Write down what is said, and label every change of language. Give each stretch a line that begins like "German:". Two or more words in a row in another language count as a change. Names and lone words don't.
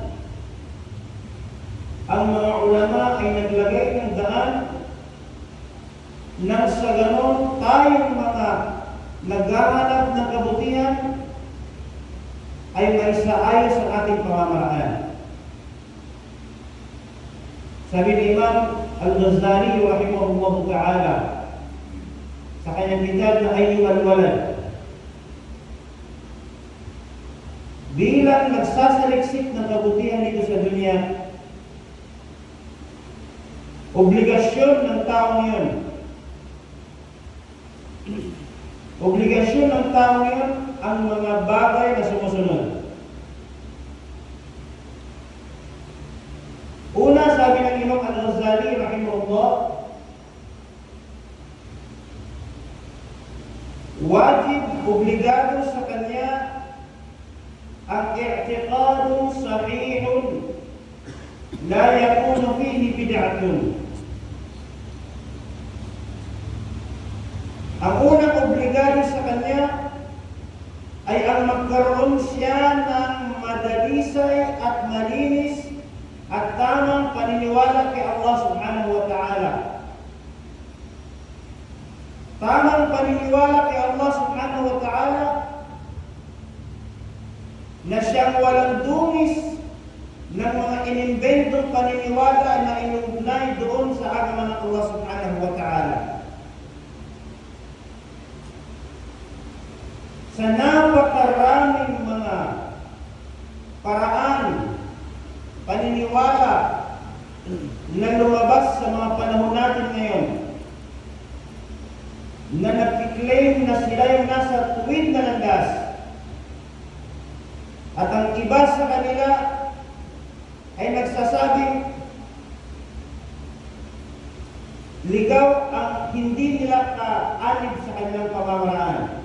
Filipino: Ang mga ulama ay naglagay ng daan nang sa ganon tayong mga naghahanap ng kabutihan ay maisaayos ang ating pamamaraan. Sabi ni Imam Al-Ghazali
Arabic: رحمه الله تعالى
Filipino: sa kanyang kitab na Ayyuhal Walad, bilang nagsasaliksik ng kabutihan dito sa dunya, obligasyon ng taong yun, obligasyon ng taong yun ang mga bagay na sumusunod. Una, sabi ng Imam Al-Ghazali
Arabic: رحمه الله، واجب,
Filipino: obligado sa kanya ang
Arabic: اعتقاد صحيح لا يكون فيه بدعة.
Filipino: Ang unang obligado sa kanya ay ang magkaroon siya ng madalisay at malinis at tamang paniniwala kay Allah
Arabic: سبحانه وتعالى.
Filipino: tamang paniniwala kay Allah
Arabic: سبحانه وتعالى
Filipino: na siyang walang dungis ng mga inimbentong paniniwala na inuugnay doon sa agama ng Allah
Arabic: سبحانه وتعالى.
Filipino: Sa napakaraming mga paraan, paniniwala na lumabas sa mga panahon natin ngayon, na nagkiklaim na sila yung nasa tuwid na landas, at ang iba sa kanila ay nagsasabing ligaw ang hindi nila kaanib sa kanilang pamamaraan.